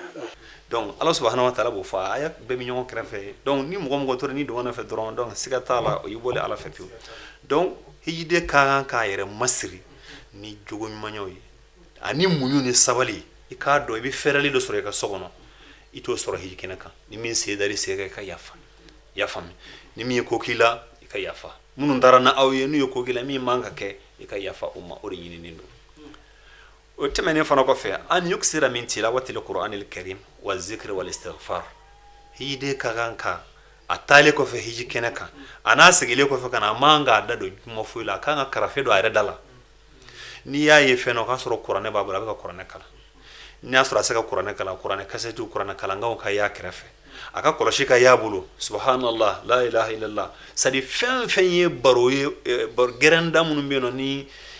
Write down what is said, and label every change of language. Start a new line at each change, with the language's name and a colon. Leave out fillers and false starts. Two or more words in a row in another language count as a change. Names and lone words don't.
Bambara: donc ala
Arabic: سبحانه وتعالى
Bambara: b'o fɔ a y'a bɛɛ bɛ ɲɔgɔn kɛrɛfɛ donc ni mɔgɔ mɔgɔ tora ni dɔgɔnin fɛ dɔrɔn donc siga t'a la o y'i bɔlen ala fɛ pewu donc hijide ka kan k'a yɛrɛ masiri ni jogo ɲumanyaw ye ani muɲu ni sabali i k'a dɔn i bɛ fɛɛrɛli dɔ sɔrɔ i ka so kɔnɔ i t'o sɔrɔ hiji kɛnɛ kan ni min se dari se i ka yafa yafa mi ni min ye ko k'i la i ka yafa minnu taara na aw ye n'u ye ko k'i la min man ka kɛ i ka yafa o ma o de ɲininen don o tɛmɛnen fana kɔfɛ
Arabic: أن يكثر من تلاوة القرآن الكريم والذكر والاستغفار
Bambara: hijide ka kan ka a taale kɔfɛ hiji kɛnɛ kan a n'a segilen kɔfɛ ka na a man k'a da don juma foyi la a kan ka karafe don a yɛrɛ da la n'i y'a ye fɛn na o k'a sɔrɔ kuranɛ b'a bolo a bɛ ka kuranɛ kalan n'i y'a sɔrɔ a se ka kuranɛ kalan kuranɛ kasɛtiw kuranɛ kalankanw ka y'a kɛrɛfɛ a ka kɔlɔsi ka y'a bolo
Arabic: سبحان الله لا إله إلا الله
Bambara: sadi fɛn fɛn ye baro ye gɛrɛnda minnu bɛ yen nɔ ni